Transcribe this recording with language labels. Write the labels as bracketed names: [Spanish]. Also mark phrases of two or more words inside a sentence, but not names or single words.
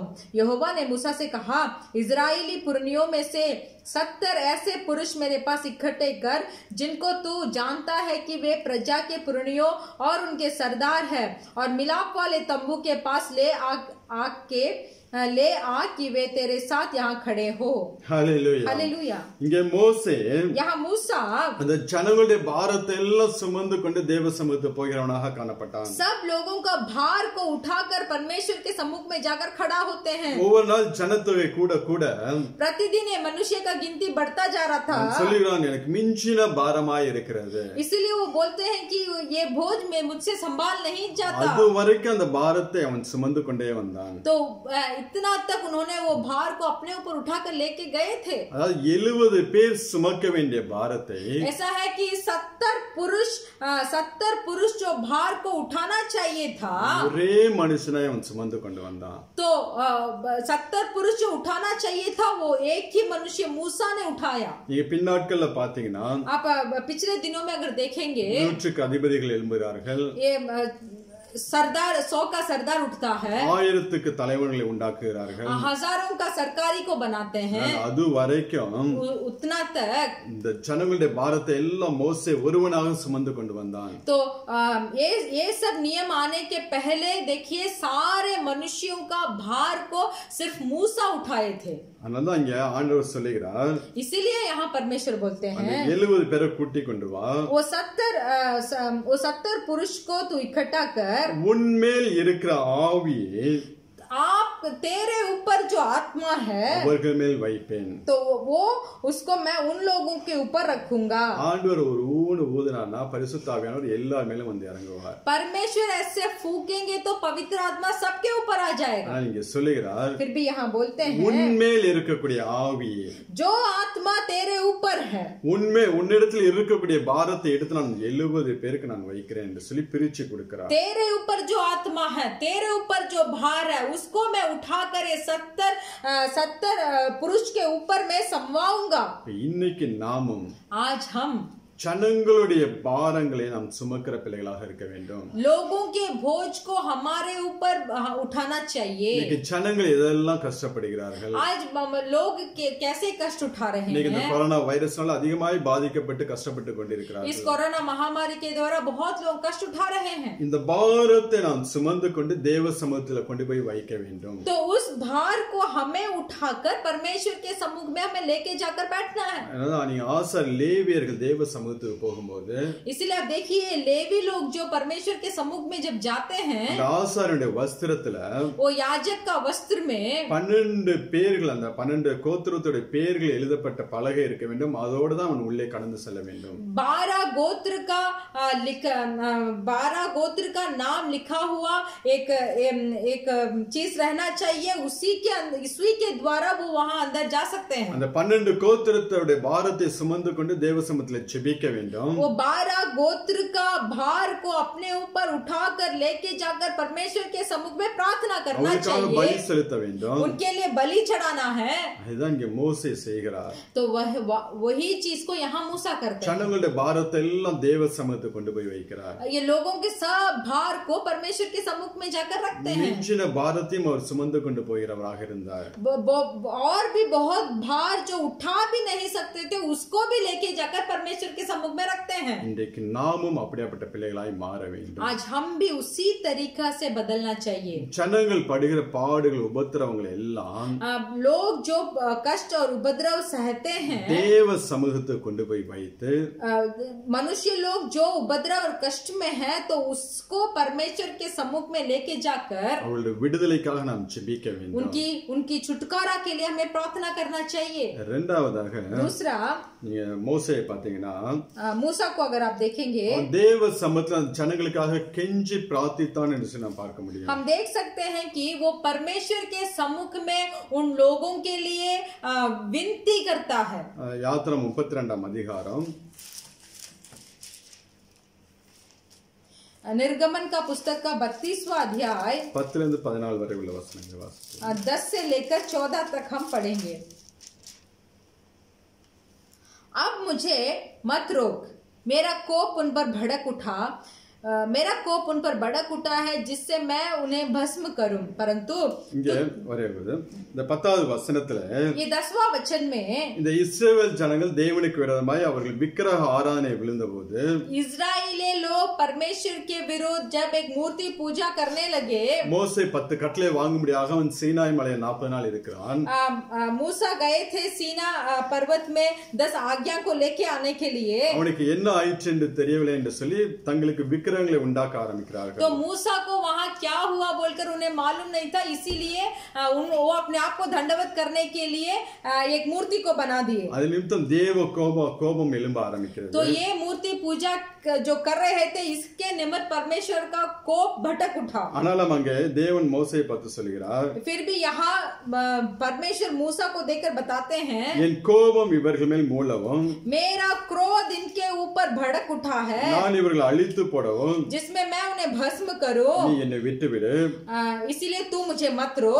[Hindi] यहोवा ने मूसा से कहा, इजराइली पुरनियों में से 70 ऐसे पुरुष मेरे पास इकट्ठे कर, जिनको तू जानता है कि वे प्रजा के पुरनियों और उनके सरदार है, और मिलाप वाले तंबू के पास ले आ कि वे तेरे साथ यहाँ खड़े हो. हालेलुया, हालेलुया. [Tamil] இங்கே மோசே [Hindi] यहाँ मूसा [Tamil] அந்த ஜனங்களுடைய பாரத்தை எல்லாம் சுமந்து கொண்டு தேவ சமூகத்துக்கு போகிறவனாக காணப்பட்டான். [Hindi] सब लोगों का भार को उठाकर परमेश्वर के सम्मुख में जाकर खड़ा होते हैं. [Tamil] ஒவ்வொரு நாள் ஜனத்தொகை கூட கூட [Hindi] प्रतिदिन ये मनुष्य का गिनती बढ़ता जा रहा था. [Tamil] சொல்லுகிறான், எனக்கு மிஞ்சின பாரமாய் இருக்கிறது. [Hindi] इसीलिए वो बोलते हैं कि ये बोझ में मुझसे संभाल नहीं जाता. [Tamil] அது வரைக்கும் அந்த பாரத்தை அவன் சுமந்து கொண்டே வந்தான். [Hindi] तो इतना तक उन्होंने वो भार को अपने ऊपर उठाकर लेके गए थे. [Tamil] அதாவது 70 பேர் சுமக்க வேண்டிய பாரத்தை [Hindi] ऐसा है कि 70 पुरुष जो भार को उठाना चाहिए था, [Tamil] ஒரே மனுஷனாய் அவன் சுமந்து கொண்டு வந்தான். [Hindi] तो 70 पुरुष जो उठाना चाहिए था वो एक ही मनुष्य मूसा ने उठाया. [Tamil] நீங்க பின்னாட்கள்ல பாத்தீங்கன்னா, [Hindi] आप पिछले दिनों में अगर देखेंगे, [Tamil] 100க்கு அதிபதிகள் எழும்புகிறார்கள், [Hindi] ये सरदार 100 का सरदार उठता है, [Tamil] 1000க்கு தலைவர்களை உண்டாக்குகிறார்கள், [Hindi] हजारों का सरकारी को बनाते हैं. [Tamil] அது வரைக்கும் [Hindi] उतना तक [Tamil] இந்த ஜனங்களுடைய பாரத்தை எல்லாம் மோசே ஒருவனாக சுமந்து கொண்டு வந்தான். [Hindi] तो ये सब नियम आने के पहले देखिए सारे मनुष्यों का भार को सिर्फ मूसा उठाए थे. [Tamil] அதனாலதான் இங்க ஆண்டவர் சொல்லுகிறார், [Hindi] इसीलिए यहाँ परमेश्वर बोलते हैं [Tamil] 70 பேரை கூட்டி கொண்டு வா, [Hindi] वो 70 पुरुष को तू इकट्ठा कर, [Tamil] உன்மேல் இருக்கிற ஆவியை [Hindi] आप तेरे ऊपर जो आत्मा है [Tamil] அவர்கள் மேல் வைப்பேன். [Hindi] तो वो उसको मैं उन लोगों के ऊपर रखूंगा. [Tamil] ஆண்டவர் ஒரு ஊதுனார்னா பரிசுத்த ஆவியானவர் எல்லார் மேலும் வந்து இறங்குவார். [Hindi] परमेश्वर ऐसे फूकेंगे तो पवित्र आत्मा सबके ऊपर आ जाएगा. [Tamil] ஆனா இங்க சொல்லுகிறார், [Hindi] फिर भी यहाँ बोलते हैं [Tamil] உன்மேல் இருக்கக்கூடிய ஆவி, [Hindi] जो आत्मा तेरे ऊपर है, [Tamil] உன்னிடத்தில் இருக்கக்கூடிய பாரத்தை எடுத்து நான் 70 பேருக்கு நான் வைக்கிறேன் என்று சொல்லி பிரிச்சு கொடுக்கிறார். [Hindi] तेरे ऊपर जो आत्मा है, तेरे ऊपर जो भार है, उसको मैं उठाकर ये 70 पुरुष के ऊपर मैं समवाऊंगा. [Tamil] இன்னைக்கு நாமும் [Hindi] आज हम [Tamil] ஜனங்களுடைய பாரங்களை நாம் சுமக்கிற பிள்ளைகளாக இருக்க வேண்டும். [Hindi] लोगों के बोझ को हमारे ऊपर उठाना चाहिए. [Tamil] இன்னைக்கு ஜனங்கள் எதெல்லாம் கஷ்டப்படுகிறார்கள், [Hindi] आज लोग कैसे कष्ट उठा रहे [Tamil] இன்னைக்கு இந்த [Hindi] हैं. [Tamil] கொரோனா வைரஸ்னால அதிகமாய் பாதிக்கப்பட்டு கஷ்டப்பட்டு கொண்டிருக்கிறார்கள். [Hindi] इस कोरोना महामारी के द्वारा बहुत लोग कष्ट उठा रहे हैं. [Tamil] இந்த பாரத்தை நாம் சுமந்து கொண்டு தேவ சமூகத்தில் கொண்டு போய் வைக்க வேண்டும். [Hindi] तो उस भार को हमें उठाकर परमेश्वर के सम्मुख में हमें लेके जाकर बैठना है. [Tamil] அதான் நீங்க ஆசார் லேவியர்கள் தேவ சமூகத்துக்கு போகும்போது, [Hindi] इसलिए आप देखिए लेवी लोग जो परमेश्वर के सम्मुख में जब जाते हैं, [Tamil] ஆசாருடைய வஸ்திரத்துல [Hindi] वो याजक का वस्त्र में [Tamil] 12 பேர்கள், அந்த 12 கோத்திரத்துடைய பேர்கள் எழுதப்பட்ட பலகை இருக்க வேண்டும். அதோடு தான் அவன் உள்ளே கடந்து செல்ல வேண்டும். [Hindi] 12 गोत्र का नाम लिखा हुआ एक चीज रहना चाहिए. उसी के द्वारा वो वहां अंदर जा सकते हैं. [Tamil] அந்த 12 கோத்திரத்துடைய பாரத்தை சுமந்து கொண்டு தேவ சமூகத்தில் ஜெபிக்க வேண்டும். [Hindi] वो 12 गोत्र का भार को अपने ऊपर उठाकर लेके जाकर परमेश्वर के सम्मुख में प्रार्थना करना [Tamil] அவர்களுக்காக பலி [Hindi] चाहिए. [Tamil] செலுத்த வேண்டும். [Hindi] उनके लिए बलि चढ़ाना है. [Tamil] அதுதான் இங்கே மோசே செய்கிறார். [Hindi] तो वही चीज को यहाँ मूसा करते हैं. [Tamil] ஜனங்களுடைய பாரத்தை எல்லாம் தேவ சமூகத்துக்கு கொண்டு போய் வைக்கிறார். [Hindi] ये लोगों के सब भार को परमेश्वर के सम्मुख में जाकर रखते हैं. [Tamil] மிஞ்சின பாரத்தையும் அவர் சுமந்து கொண்டு போகிறவராக இருந்தார். [Hindi] और भी बहुत भार जो उठा भी नहीं सकते थे उसको भी लेके जाकर परमेश्वर के सम्मुख में रखते हैं. [Tamil] இன்றைக்கு நாமும் அப்படிப்பட்ட பிள்ளைகளாய் மாற வேண்டும். [Hindi] आज हम भी उसी तरीका से बदलना चाहिए. [Tamil] ஜனங்கள் படுகிற பாடுகள் உபத்திரவங்கள் எல்லாம் [Hindi] लोग जो कष्ट और उपद्रव सहते हैं, [Tamil] தேவ சமூகத்துக்கு கொண்டு போய் வைத்து, [Hindi] मनुष्य लोग जो उपद्रव और कष्ट में है तो उसको परमेश्वर के सम्मुख में लेके जाकर [Tamil] அவர்களுடைய விடுதலைக்காக நாம் ஜெபிக்க வேண்டும். [Hindi] उनकी छुटकारा के लिए हमें प्रार्थना करना चाहिए. [Tamil] இரண்டாவதாக [Hindi] दूसरा, [Tamil] நீங்க மோசேயை பாத்தீங்கன்னா, [Hindi] मूसा को अगर आप देखेंगे, [Tamil] தேவ சமூகத்துல அந்த ஜனங்களுக்காக கெஞ்சி பிரார்த்தித்தான் என்று சொல்லி நாம் பார்க்க முடியும். [Hindi] हम देख सकते हैं कि वो परमेश्वर के सम्मुख में उन लोगों के लिए विनती करता है. [Tamil] யாத்திரை 32ஆம் அதிகாரம் [Hindi] निर्गमन का पुस्तक का 32वां अध्याय [Tamil] 10 से 14 வரை உள்ள வசனங்களை வாசிப்போம். [Hindi] 10 से लेकर 14 तक हम पढ़ेंगे. अब मुझे मत रोक, मेरा कोप उन पर भड़क उठा है जिससे मैं उन्हें भस्म करूं. परंतु [Tamil] இங்க ஒரே இந்த 10வது வசனத்துல [Hindi] ये 10वां वचन में [Tamil] இந்த இஸ்ரவேல் ஜனங்கள் தேவனுக்கு விரோதமாய் அவர்கள் விக்கிரக ஆராதனை விழுந்தபோது, [Hindi] इजराइली लोग परमेश्वर के विरुद्ध जब एक मूर्ति पूजा करने लगे, [Tamil] மோசே 10 கட்டளை வாங்கும்படியாக அவன் சீனாய் மலையில் 40 நாள் இருக்கிறான். [Hindi] मूसा गए थे सीना पर्वत में 10 आज्ञा को लेके आने के लिए. [Tamil] அவனுக்கு என்ன ஆயிற்று என்று தெரியவில்லை என்று சொல்லி தங்களுக்கு விக்கிரகங்களை உண்டாக்க ஆரம்பிக்கிறார்கள். [Hindi] तो मूसा को वहां क्या हुआ बोलकर उन्हें मालूम नहीं था, इसीलिए वो अपने आप को दंडवत करने के लिए एक मूर्ति को बना दिए. [Tamil] அது நிமித்தம் தேவ கோபம் எழும்ப ஆரம்பிக்கிறது. [Hindi] तो ये मूर्ति पूजा जो कर रहे थे इसके निमित्त परमेश्वर का कोप भटक उठा. [Tamil] ஆனாலும் அங்கே தேவன் மோசேயை பார்த்து சொல்கிறார், [Hindi] फिर भी यहाँ परमेश्वर मूसा को देखकर बताते हैं, [Tamil] என் கோபம் இவர்கள் மேல் மூளவும், [Hindi] मेरा क्रोध इनके ऊपर भड़क उठा है, [Tamil] நான் இவர்களை அழித்து போடவும், [Hindi] जिसमें मैं उन्हें भस्म करूं. [Tamil] நீ என்னை விட்டுவிடு, [Hindi] इसीलिए तू मुझे मत रोक,